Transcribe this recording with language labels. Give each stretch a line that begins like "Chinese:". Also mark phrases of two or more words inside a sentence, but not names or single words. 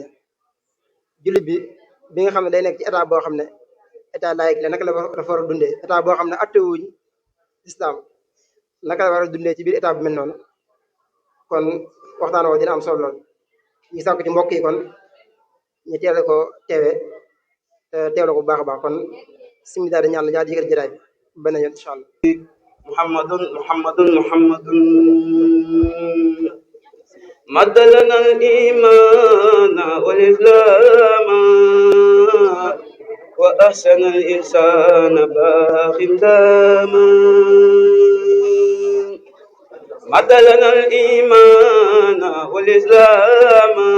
Wolof: jullit bi nga xam ne day nekk ci état boo xam ne
French: état laïque
Wolof: la naka la dafa war a dundee état boo xam ne attewuñ islam naka la war a dundee ci biir état bu mel noonu kon waxtaan woo dina am solo lool ñu sàkku ci mbokk yi kon ñu teele ko teewee te teewle ko bu baax a baax kon simi daal di ñaan la ñaar jëkkër jëraay bi benn yoon
Arabic: إن شاء الله محمد مد لنا الإيمان والإسلام وأحسن الإحسان باق داما مد لنا الإيمان والإسلام